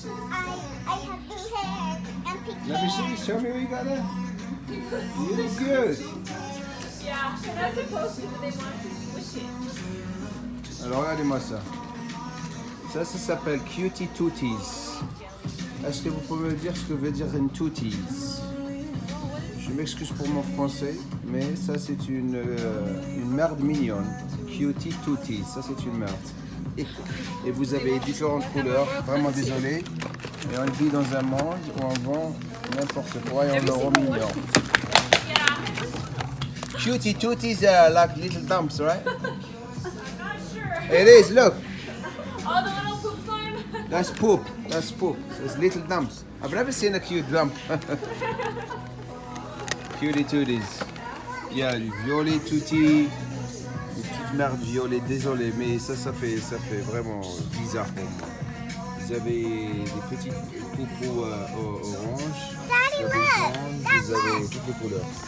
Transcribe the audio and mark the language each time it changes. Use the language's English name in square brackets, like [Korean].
[English] I have blue hair and pink Let me see, show me what you got there. You look good. Yeah, that's supposed to, but they want to squish it. [French] Alors regardez-moi ça. Ça s'appelle Cutie Tooties. Est-ce que vous pouvez me dire ce que veut dire une Tooties? Je m'excuse pour mon français, mais ça c'est une merde mignonne. Cutie Tooties, ça c'est une merde. Et vous avez différentes couleurs. Vraiment désolé. Et on vit dans un monde où on vend n'importe quoi et on le rend mignon. [English] Cutie tooties are like little dumps, right? I'm not sure. It is, look. Oh, the little poop slime. That's poop. That's poop. It's little dumps. I've never seen a cute dump. Cutie tooties. [French] Il y a du violet tutti, des petites merdes violet, désolé, mais ça fait vraiment bizarre pour moi. Vous avez des petites poupous orange, vous avez jaune, vous avez toutes les couleurs.